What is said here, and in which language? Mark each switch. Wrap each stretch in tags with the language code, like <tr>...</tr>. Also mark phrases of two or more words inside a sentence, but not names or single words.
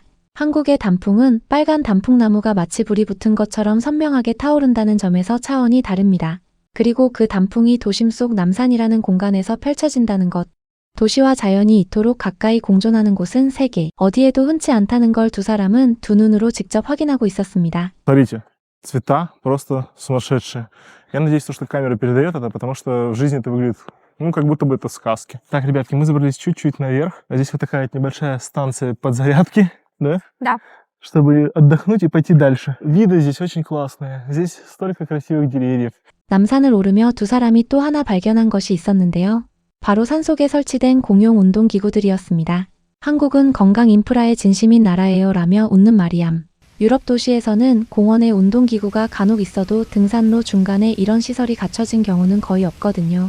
<ko>한국의 단풍은 빨간 단풍나무가 마치 불이 붙은 것처럼 선명하게 타오른다는 점에서 차원이 다릅니다. 그리고 그 단풍이 도심 속 남산이라는 공간에서 펼쳐진다는 것. 도시와 자연이 이토록 가까이 공존하는 곳은 세계 어디에도 흔치 않다는 걸 두 사람은 두 눈으로 직접 확인하고 있었습니다.</ko> <ru>Смотрите, цвета просто сумасшедшие. Я надеюсь, что камера передает это, потому что в жизни это выглядит, как будто бы это сказки. Так, ребятки, мы забрались чуть-чуть наверх. Здесь вот такая небольшая станция подзарядки, да? Да. Чтобы отдохнуть и пойти дальше. Виды здесь очень классные. Здесь столько красивых деревьев.</ru> <ko>남산을 오르며 두 사람이 또 하나 발견한 것이 있었는데요. 바로 산속에 설치된 공용 운동기구들이었습니다. 한국은 건강 인프라의 진심인 나라예요 라며 웃는 마리암. 유럽 도시에서는 공원에 운동기구가 간혹 있어도 등산로 중간에 이런 시설이 갖춰진 경우는 거의 없거든요.</ko>